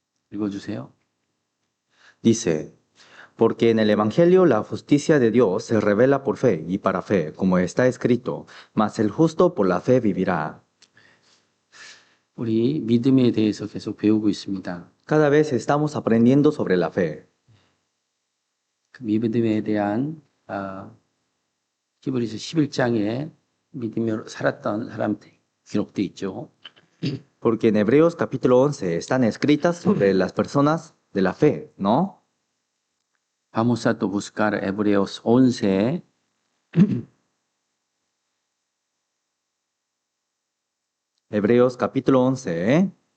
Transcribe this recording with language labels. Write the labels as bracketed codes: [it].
[ko] 읽어주세요. [es] Dice, porque en el Evangelio la justicia de Dios se revela por fe y para fe, como está escrito, mas el justo por la fe vivirá. [ko] 우리 믿음에 대해서 계속 배우고 있습니다. [es] Cada vez estamos aprendiendo sobre la fe. [ko] 그 믿음에 대한 히브리서 11장에 믿음으로 살았던 사람들 기록돼 있죠. [es] Porque en Hebreos capítulo 11 están escritas sobre las personas de la fe, ¿no? Vamos a buscar Hebreos 11. Hebreos capítulo 11.